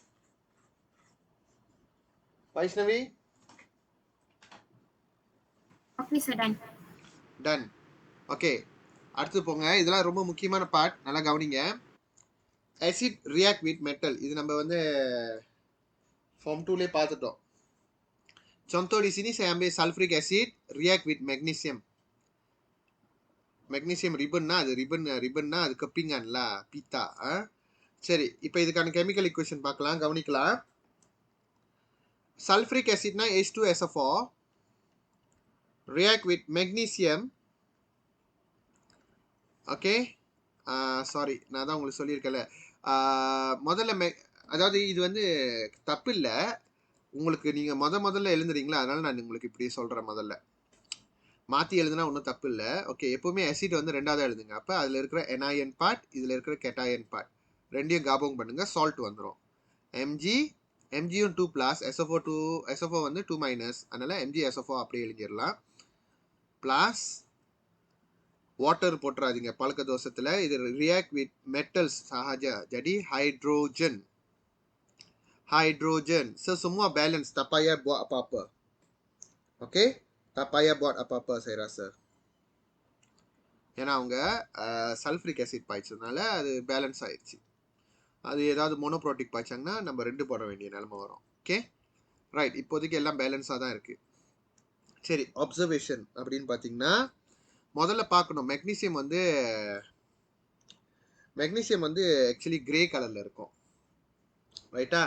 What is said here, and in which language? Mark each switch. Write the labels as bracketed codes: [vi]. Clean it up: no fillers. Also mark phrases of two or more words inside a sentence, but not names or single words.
[ta] வைஷ்ணவி [en] Okay, sir, done. டன். [ta] ஓகே, அடுத்து போங்க, இதெல்லாம் ரொம்ப முக்கியமான பார்ட், நல்லா கவனிங்க. [en] acid react with metal, [ta] இது நம்ம வந்து ஃபார்ம் 2லே பார்த்துட்டோம். [ms] Contoh di sini saya ambil [en] sulfuric acid react with magnesium. [ta] Magnesium ribbon-னா அது ribbon-னா அது கப்பிங்கன்ல பீத்தா. சரி, இப்போ இதுக்கான [en] chemical equation [ta] பார்க்கலாம், கவனிக்கலாம். [en] sulfuric acidனா H2SO4 react with magnesium. [ta] ஓகே, சாரி, நான் தான் உங்களுக்கு சொல்லியிருக்கல. முதல்ல அதாவது இது வந்து தப்பு இல்லை, உங்களுக்கு நீங்கள் முதல்ல எழுதுறீங்களா, அதனால நான் உங்களுக்கு இப்படி சொல்கிறேன். முதல்ல மாற்றி எழுதுனா ஒன்றும் தப்பு இல்லை. ஓகே, எப்போவுமே ஆசிட் வந்து ரெண்டாவது எழுதுங்க. அப்போ அதில் இருக்கிற [en] anion part, [ta] இதில் இருக்கிற [en] cation part [ta] ரெண்டையும் ஞாபகம் பண்ணுங்கள், சால்ட் வந்துடும். எம்ஜியும் 2+, SO4 வந்து 2-, அதனால் MgSO4 அப்படியே எழுதிடலாம். [en] plus water [ta] போட்டுறாதீங்க பழக்க தோஷத்தில், இது [en] react with metals [ms] sahaja, jadi hydrogen. So semua balance, tak payah buat apa-apa. Okay, tak payah buat apa-apa saya rasa. [ta] ஏன்னா அவங்க [en] sulfuric acid [ta] பாய்ச்சதுனால அது பேலன்ஸ் ஆயிடுச்சு. அது ஏதாவது மோனோப்ரோட்டிக் பாய்ச்சாங்கன்னா நம்ம 2 போட வேண்டிய நிலைமை வரும். [en] okay, right, [ta] இப்போதைக்கு எல்லாம் பேலன்ஸாக தான் இருக்குது. சரி, அப்சர்வேஷன் அப்படின்னு பார்த்தீங்கன்னா முதல்ல பார்க்கணும், மெக்னீசியம் வந்து [en] actually grey [ta] கலரில் இருக்கும், ரைட்டா?